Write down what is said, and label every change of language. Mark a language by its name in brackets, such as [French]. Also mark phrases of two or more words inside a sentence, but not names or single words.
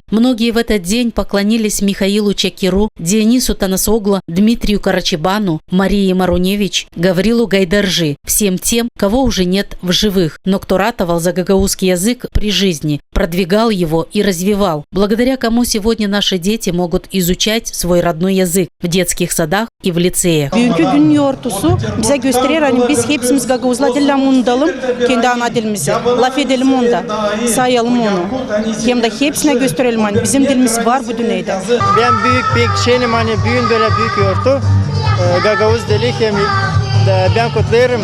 [Russian] Многие в этот день поклонились Михаилу Чакиру, Дионису Танасоглу, Дмитрию Карачебану, Марии Маруневич, Гаврилу Гайдаржи, всем тем, кого уже нет в живых, но кто ратовал за гагаузский язык при жизни, продвигал его и развивал, благодаря кому сегодня наши дети могут изучать свой родной язык в детских садах и в лицеях. [Gagauz] Sayalım onu. Hem de hepsine gösterelim hani bizim dilimiz var bu dünyada. Ben büyük şeyim hani büyün böyle büyük yortu. Gagavuz dili hem ben kutlarım.